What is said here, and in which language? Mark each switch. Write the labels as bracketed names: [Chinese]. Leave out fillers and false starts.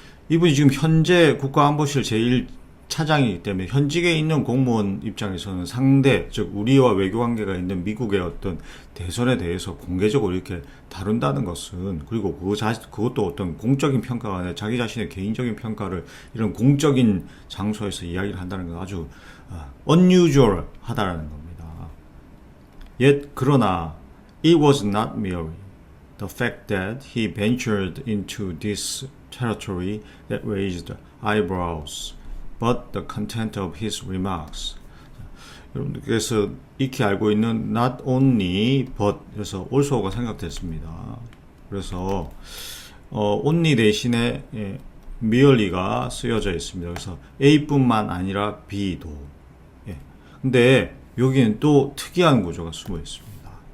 [Korean] 이분이 지금 현재 국가안보실 제1차장이기 때문에 현직에 있는 공무원 입장에서는 상대, 즉 우리와 외교관계가 있는 미국의 어떤 대선에 대해서 공개적으로 이렇게 다룬다는 것은, 그리고 그것도 어떤 공적인 평가가 아니라 자기 자신의 개인적인 평가를 이런 공적인 장소에서 이야기를 한다는 건 아주 unusual 하다라는 겁니다. [English] Yet [Korean] 그러나 [English] it was not merely the fact that he ventured into this territory that raised eyebrows, but the content of his remarks. [Korean] 여러분들께서 익히 알고 있는 [English] not only but [Korean] 그래서 also가 생각됐습니다. 그래서 only 대신에 merely가 쓰여져 있습니다. 그래서 A뿐만 아니라 B도. 근데 여기는 또 특이한 구조가 숨어 있습니다.